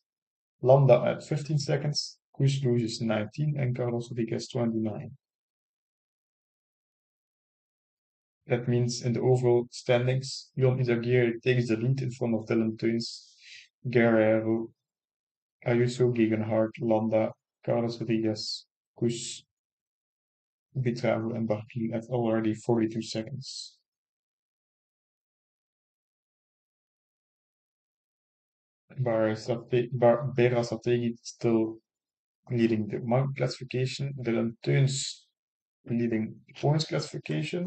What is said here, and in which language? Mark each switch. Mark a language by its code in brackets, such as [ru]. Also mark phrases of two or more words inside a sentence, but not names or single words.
[en] Landa at 15 seconds, Kush loses 19, and Carlos Rodriguez 29. That means in the overall standings, Jon Izagirre takes the lead in front of Dylan Teuns, Guerrero, Ayuso, Gegenhardt, Landa, Carlos Rodriguez, Kush, Bitravo, and Barpil at already 42 seconds. Bera Strategi still leading the mark classification, Dylan Teuns leading the points classification.